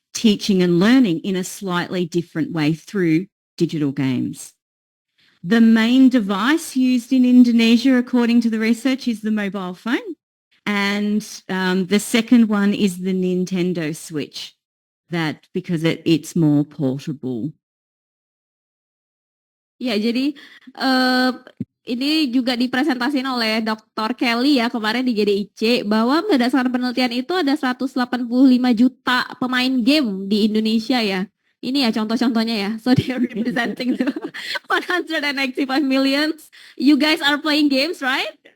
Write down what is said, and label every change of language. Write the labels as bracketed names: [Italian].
[English] teaching and learning in a slightly different way through digital games. The main device used in Indonesia, according to the research, is the mobile phone. And the second one is the Nintendo Switch, that because it's more portable. [Indonesian] Ya, jadi ini juga dipresentasikan oleh Dr. Kelly ya kemarin di GDIC bahwa berdasarkan penelitian itu ada 185 juta pemain game di Indonesia ya. Ini ya contoh-contohnya ya. [English] So they are representing the 195 millions. You guys are playing games, right?